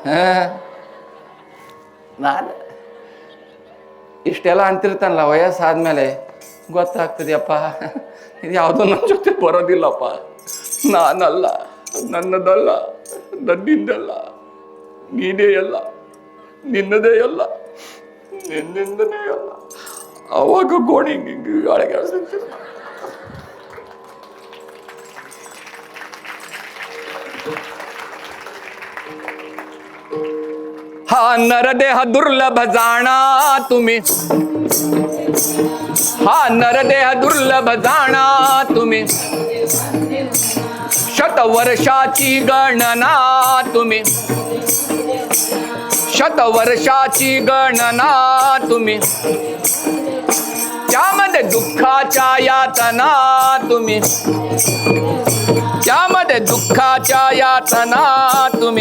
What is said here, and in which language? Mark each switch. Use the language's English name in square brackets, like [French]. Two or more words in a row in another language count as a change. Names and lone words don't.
[Kannada] ಇಷ್ಟೆಲ್ಲ ಅಂತಿರ್ತಾನಲ್ಲ, ವಯಸ್ಸಾದ್ಮೇಲೆ ಗೊತ್ತಾಗ್ತದೆಯಪ್ಪ, ಇದು ಯಾವುದೋ ನನ್ನ ಜೊತೆ ಬರೋದಿಲ್ಲಪ್ಪ. ನಾನಲ್ಲ, ನನ್ನದಲ್ಲ, ನನ್ನಿಂದಲ್ಲ, ನೀನೇ ಅಲ್ಲ, ನಿನ್ನದೇ ಅಲ್ಲ, ನಿನ್ನಿಂದನೇ ಅಲ್ಲ. ಅವಾಗ ಗೋಣಿ ಗಾಳಿಗೆ [Marathi] हा नरदेह दुर्लभ जाणा तुम्ही, हा नरदेह दुर्लभ जाणा तुम्ही, शतवर्षाची गणना तुम्ही, शतवर्षाची गणना तुम्ही, त्यामध्ये दुःखाच्या यातना तुम्ही, त्यामध्ये दुःखाच्या यातना तुम्ही.